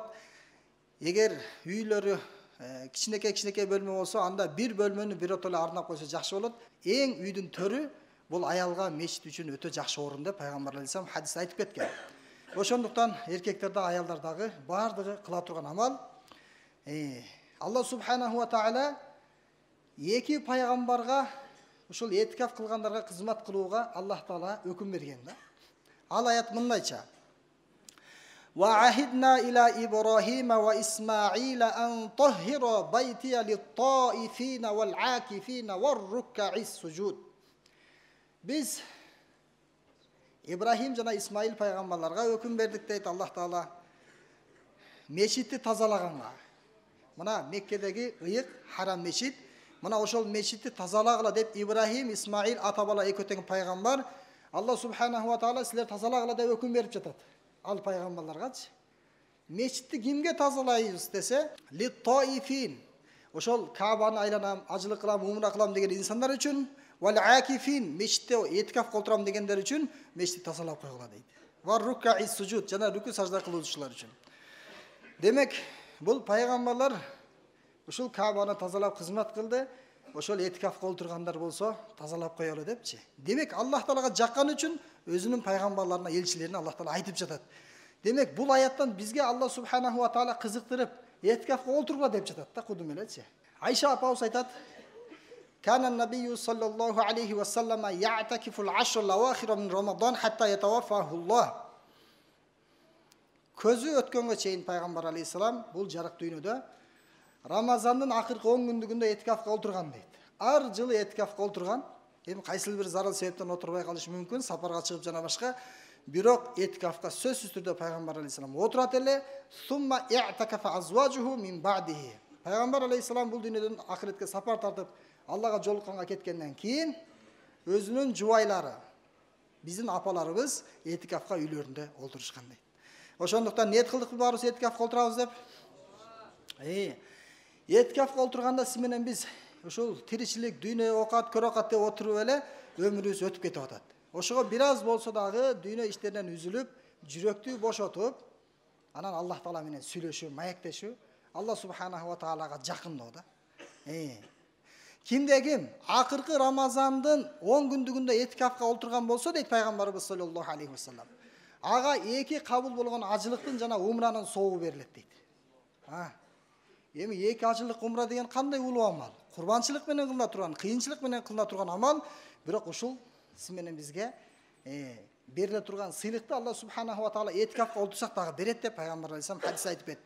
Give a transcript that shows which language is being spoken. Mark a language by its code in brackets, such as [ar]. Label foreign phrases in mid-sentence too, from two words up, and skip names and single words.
[ky] Эгер үйлөрү кичинекей бөлмө болсо, анда бир бөлмөнү биротоло арнап койсо жакшы болот. Эң үйдүн төрү бул аялга мешит үчүн өтө жакшы орун деп Пайгамбар алейхиссалам хадисте айтып кеткен. Ошондуктан эркектер да аялдар дагы бардыгы кыла турган амал. [ar] الله سبحانه وتعالى [ky] эки пайгамбарга ушул этикаф кылгандарга кызмат кылууга Аллах Таала өкүм берген да. Ал аят мындайча: [ar] "وعهدنا إلى إبراهيم وإسماعيل أن طهرا بيتي للطائفين والعاكفين والركع السجود." [ky] Biz Ибрахим жана Исмаил пайгамбарларга өкүм бердик дейт Аллах Таала. Мешитти тазалаганга. Мына Меккедеги ыйык харам мешит, мына ошол мешитти тазалагыла деп Ибрахим, Исмаил ата бала эки тең пайгамбар [ar] الله سبحانه وتعالى [ky] силер тазалагыла деп өкүм берип жатат. Ал пайгамбарларгачы. Мешитти кимге тазалайбыз десе, лит-таифин. Ошол Каабаны айланам, ажылык кылам, умра кылам деген инсандар үчүн, вал-акифин, мешитте этикаф кылдырам дегендер үчүн мешитти тазалап койгула дейт. [ar] والركع السجود, [ky] жана рүкү сажда кылуучулар үчүн. Демек, бул пайгамбарлар ушул Каабаны тазалап кызмат кылды. Ошол этикафка олтургандар болсо тазалап коелу депчи. Демек, Аллах Таалага жаккан үчүн өзүнүн пайгамбарларына, элчилерине Аллах Таала айтып жатат. Демек, бул аяттан бизге [ar] الله سبحانه وتعالى [ky] кызыктырып, этикафка олтургула деп жатат да, кудум элечи. Айша апабыз айтат: [ar] "كان النبي صلى الله عليه وسلم يعتكف العشر الأواخر من رمضان حتى توفاه الله." [ky] көзү өткөнгө чейин пайгамбар алейхисалам бул жарык дүйнөдө Рамазандын акыркы 10 күндүгүндө этикафка отурган дейт. Ар жылы этикафка отурган. Эми кайсыл бир зарыл себептен отурбай калышы мүмкүн, сапарга чыгып жана башка. Бирок этикафка сөзсүз түрдө пайгамбар алейхисалам отурат эле. [ar] ثم اعتكف أزواجه من بعده. [ky] Пайгамбар алейхисалам бул дүйнөдөн акыретке сапар тартып, Аллага жолукканга кеткенден кийин өзүнүн жубайлары, биздин апаларыбыз этикафка үйлөрүндө отурушкан дейт. Ошондуктан ниет кылдык баарыбыз этикафка отурабыз деп. Этикафка отурганда сиз менен биз ушул тиричилик, дүйнө окат, көрөкат деп отуруп эле өмүрүбүз өтүп кетип атат. Ошого бир аз болсо дагы дүйнө иштеринен үзүлүп, жүрөктү бошотуп, анан Аллах Таала менен сүйлөшүү, маектешүү, [ar] الله سبحانه وتعالى-га [ky] жакындоо да. Кимде ким акыркы Рамазандын 10 күндүгүндө этикафка отурган болсо дейт пайгамбарыбыз [ar] صلى الله عليه وسلم, [ky] ага эки кабыл болгон ажылыктын жана умранын соогу берилет дейт. Эми эки ажылык умра деген кандай улуу амал? Курбанчылык менен кылына турган, кыйынчылык менен кылына турган амал, бирок ушул сиз менен бизге бериле турган сыйлыкты [ar] الله سبحانه وتعالى [ky] этикафка отурсак дагы берет деп пайгамбар алейхисалам хадис айтып кетти.